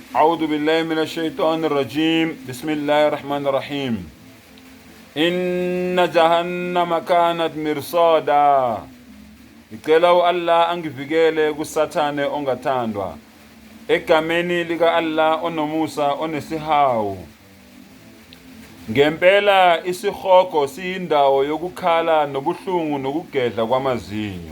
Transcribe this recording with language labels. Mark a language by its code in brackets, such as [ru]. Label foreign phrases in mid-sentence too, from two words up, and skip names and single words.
[ar] أعوذ بالله من الشيطان الرجيم بسم الله الرحمن الرحيم إن جهنم كانت مرصادا. [zu] Ngicela u-Allah angivikele kusathane ongathandwa egameni lika Allah onomusa onesihawu. Ngempela isihogo siyindawo yokukhala nobuhlungu nokugedla kwamazinyo.